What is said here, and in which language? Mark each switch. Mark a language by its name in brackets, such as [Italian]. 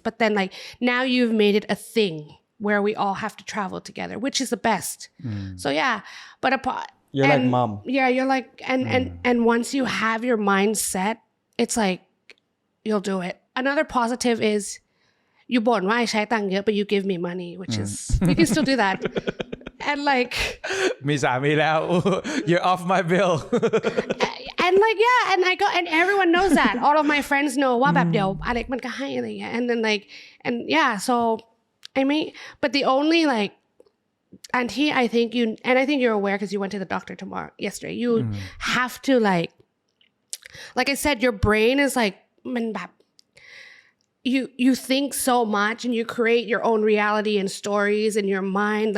[English] But then like now you've made it a thing where we all have to travel together, which is the best. So yeah, but You're like mom. Yeah, you're like, and once you have your mind set, it's like, you'll do it. Another positive is you [Thai] บ่นว่าใช้ตังค์เยอะ [English] but you give me money, which is, you can still do that. And like [Thai] มีสามีแล้ว [English] you're off my bill and like yeah and I go and everyone knows that all of my friends know [Thai] ว่าแบบเดี๋ยวอเล็กมันก็ให้อะไรอย่างเงี้ย [English] and then like and yeah so I mean but the only like auntie I think you're aware because you went to the doctor yesterday you have to like I said your brain is like [Thai] มันแบบ [English] you think so much and you create your own reality and stories in your mind.